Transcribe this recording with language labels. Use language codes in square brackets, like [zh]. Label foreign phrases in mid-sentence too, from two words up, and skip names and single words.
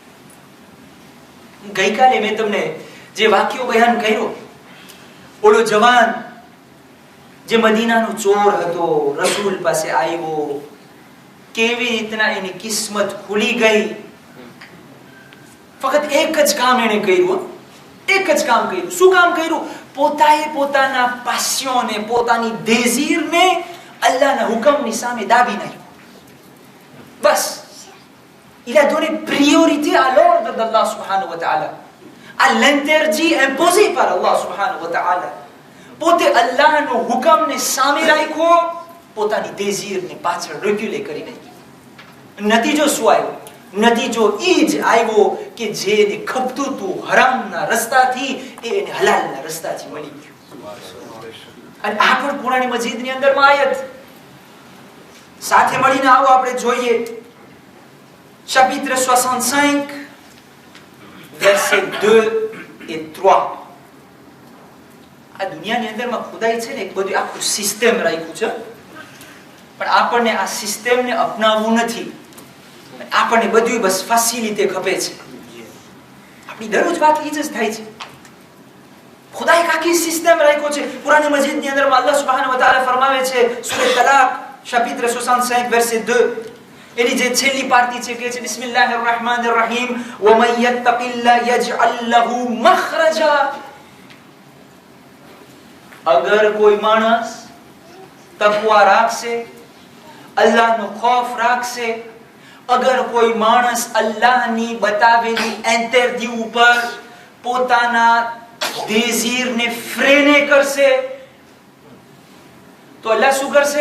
[gu] ગઈકાલે મેં તમને જે વાક્યો બયાન કર્યો, ઓલો જવાન જે મદીનાનો ચોર હતો, રસૂલ પાસે આવ્યો, કેવી રીતના એની કિસ્મત ખુલી ગઈ. ફક્ત એક જ કામ એને કર્યું, એક જ કામ કર્યું. શું કામ કર્યું? પોતાએ પોતાના પાસ્યોને, પોતાની દેઝીરને અલ્લાહના હુકમની સામે દાબી નાખ્યું. બસ, [fr] il a donné priorité à l'ordre d' [ar] الله سبحانه وتعالى, [fr] à l'interdit imposé par [ar] الله سبحانه وتعالى. [gu] પોતે અલ્લાહનો હુકમને સામે રાખ્યો, પોતાની દેઝીરને પાછળ રેગ્યુલે કરી નાખી. નતીજો શું આવ્યો? નતીજો એ જ આવ્યો કે જેને ખપતું હતું હરામના રસ્તાથી, એને હલાલના રસ્તાથી મળી ગયું. અને આ પણ કુરાન મજીદની અંદરમાં આયત. સાથે મળીને આવો આપણે જોઈએ [fr] chapitre 65 verset 2 et 3. [gu] આ દુનિયાની અંદરમાં ખુદાઈ છે ને એક બધું આખું સિસ્ટમ રાખ્યું છે, પણ આપણને આ સિસ્ટમને અપનાવવું નથી. આપણને બધું બસ ફેસિલિટી ખપે છે. આપણી દરરોજ વાત એ જ થાય છે. ખુદાએ આખી સિસ્ટમ રાખ્યો છે. કુરાન મજીદની અંદરમાં [ar] الله سبحانه وتعالى [gu] ફરમાવે છે, સૂરે તલાક [fr] chapitre 65 verset 2, [gu] એની જે છેલ્લી પાર્ટી છે કે છે [ar] بسم الله الرحمن الرحيم ومن يتق الله يجعل له مخرجا. [gu] અગર કોઈ માણસ તકવા રાખશે, અલ્લાહનો ખૌફ રાખશે, અગર કોઈ માણસ અલ્લાહની બતાવેલી ઇન્ટરવ્યુ ઉપર પોતાના દેઝીરને ફ્રેને કરશે, તો અલ્લાહ શું કરશે?